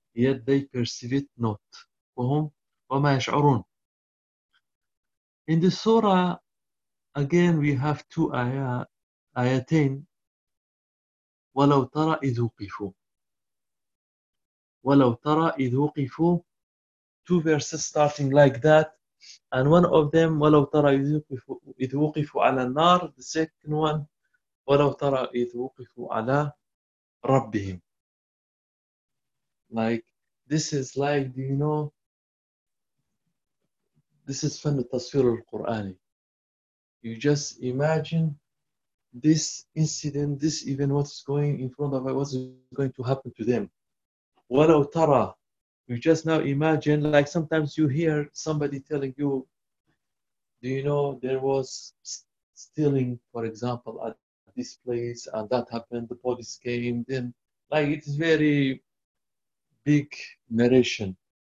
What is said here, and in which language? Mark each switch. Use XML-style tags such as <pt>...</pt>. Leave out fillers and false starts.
<en>Yet they perceive it not.</en> <ar>وَمَا يَشْعُرُونَ.</ar> <en>In the surah, again, we have two ayatain.</en> <ar>وَلَوْ تَرَى إِذْ وُقِفُوا. وَلَوْ تَرَى إِذْ وُقِفُوا.</ar> <en>Two verses starting like that. And one of them,</en> <ar>وَلَوْ تَرَى إِذْ وُقِفُوا عَلَى النَّارِ.</ar> <en>The second one,</en> <ar>وَلَوْ تَرَى إِذْ وُقِفُوا عَلَى رَبِّهِمْ.</ar> <en>Like, this is like, do you know, this is</en> <ar>فن التصوير القرآني.</ar> <en>You just imagine this incident, this event, what's going in front of me, what's going to happen to them.</en> <ar>ولو ترى,</ar> <en>you just now imagine, like sometimes you hear somebody telling you, do you know there was stealing, for example, at this place, and that happened, the police came, then, like, it's very big narration.</en>